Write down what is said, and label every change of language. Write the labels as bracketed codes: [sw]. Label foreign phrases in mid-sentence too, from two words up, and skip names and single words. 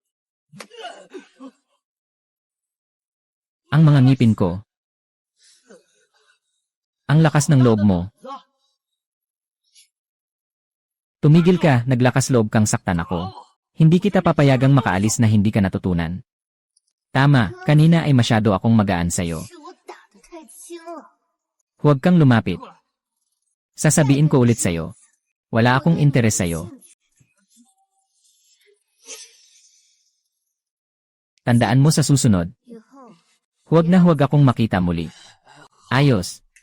[tl] Ang mga ngipin ko. Ang lakas ng loob mo. Tumigil ka, naglakas loob kang saktan ako. Hindi kita papayagang makaalis na hindi ka natutunan. Tama, kanina ay masyado akong magaan sa'yo. [zh] 是我打得太轻了。 [tl] Huwag kang lumapit. Sasabihin ko ulit sa'yo. Wala akong interes sa'yo. Tandaan mo sa susunod. [zh] 以后 [tl] Huwag na huwag akong makita muli. Ayos.